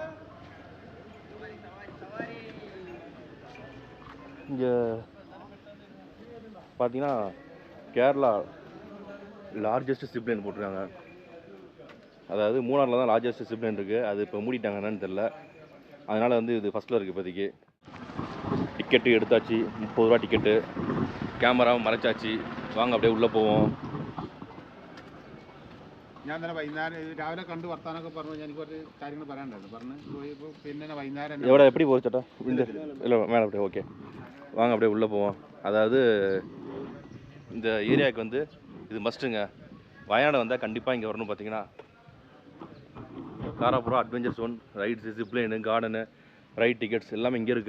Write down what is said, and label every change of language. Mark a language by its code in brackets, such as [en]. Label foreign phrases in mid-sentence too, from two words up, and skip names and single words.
[ta] இங்கே பார்த்தீங்கன்னா கேரளா [en] largest zipline [ta] போட்டிருக்காங்க. அதாவது மூணாரில் தான் [en] largest zipline [ta] இருக்குது. அது இப்போ மூடிட்டாங்க, என்னன்னு தெரில. அதனால் வந்து இது ஃபஸ்ட்டில் இருக்குது இப்போதைக்கு. டிக்கெட்டு எடுத்தாச்சு, 30 ரூபா டிக்கெட்டு. கேமராவும் மறைச்சாச்சு. வாங்க அப்படியே உள்ளே போவோம். [ml] ഞാൻ തന്നെ വൈകുന്നേരം രാവിലെ കണ്ട് വർത്താനൊക്കെ പറഞ്ഞു. എനിക്ക് കുറച്ച് കാര്യങ്ങൾ പറയാനുണ്ടായിരുന്നു. പറഞ്ഞ് പോയപ്പോൾ പിന്നെ വൈകുന്നേരം [ta] எவ்வளோ எப்படி போகுது சேட்டா? இந்த இல்லை மேலே அப்படியே ஓகே. வாங்க அப்படியே உள்ளே போவோம். அதாவது இந்த ஏரியாவுக்கு வந்து இது மஸ்ட்டுங்க. வயநாடு வந்தால் கண்டிப்பாக இங்கே வரணும். பார்த்தீங்கன்னா காராப்புறா [en] adventure zone, [ta] ரைட்ஸு, ஜிப்லைனு, கார்டனு, [en] ride tickets [ta] எல்லாமே இங்கே இருக்கா.